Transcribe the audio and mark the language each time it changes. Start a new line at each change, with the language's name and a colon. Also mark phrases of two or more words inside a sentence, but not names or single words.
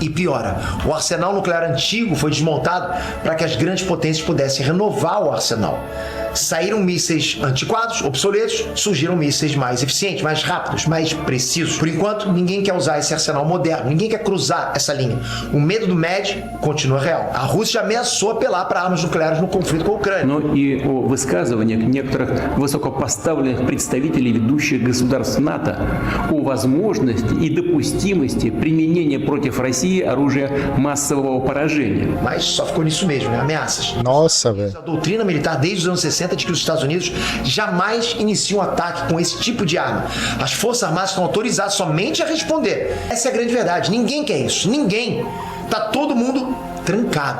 Portuguese: E piora, o arsenal nuclear antigo foi desmontado para que as grandes potências pudessem renovar o arsenal. Saíram mísseis antiquados, obsoletos, surgiram mísseis mais eficientes, mais rápidos, mais precisos. Por enquanto, ninguém quer usar esse arsenal moderno, ninguém quer cruzar essa linha. O medo do MED continua real. A Rússia ameaçou apelar para armas nucleares no conflito com a Ucrânia.
Russian: Но и о высказываниях некоторых высокопоставленных представителей ведущих государств НАТО о возможности и допустимости применения против России оружия массового поражения.
Portuguese: Mas só ficou nisso mesmo, né? Ameaças. Nossa, velho. A doutrina militar desde os anos 60 de que os Estados Unidos jamais iniciam um ataque com esse tipo de arma. As Forças Armadas estão autorizadas somente a responder. Essa é a grande verdade. Ninguém quer isso. Ninguém. Tá todo mundo trancado.